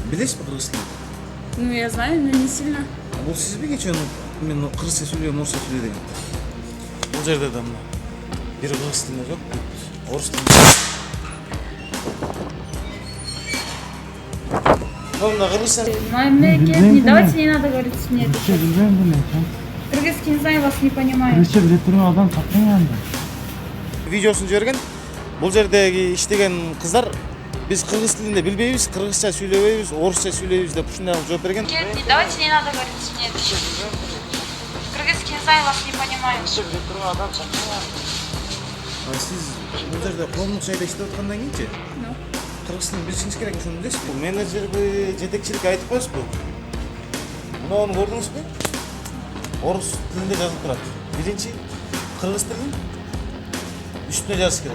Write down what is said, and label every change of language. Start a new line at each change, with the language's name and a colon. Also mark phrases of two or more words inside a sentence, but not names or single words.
Kyrgyz: Билесизби кыргыз тилин?
Russian: Ну, я знаю, но не сильно.
Kyrgyz: Бул сизби кечээ мен кыргызча сүйлөйм, орусча сүйлөй деген? Бул жерде да мына бир кыргыз тилинде жок, орус тилинде. Ну, мына кыргызча. Мемлекет,
Russian: не давайте, не надо говорить мне это.
Kyrgyz: Кыргызча билбейм деле.
Russian: Кыргызский не знаю, вас не понимаю.
Kyrgyz: Кыргызча биле турган адам таппайм анда. Видеосун жиберген. Бул жердеги иштеген кыздар биз кыргыз тилинде билбейбиз, кыргызча сүйлөбөйбүз, орусча сүйлөйбүз деп ушундай кылып жооп берген.
Russian: Не давайте, не надо говорить мне это. Кыргызский не знаю, вас не понимаю.
Kyrgyz: Сиз бул жерде коомдук жайда иштеп аткандан кийинчи Ну. кыргыз тилин билишиңиз керек, ошону билесизби? Менеджерби, жетекчиликке айтып коесузбу? Муну көрдүңүзбү? Орус тилинде жазылып турат. Биринчи кыргыз тилин үстүнө жазыш керек.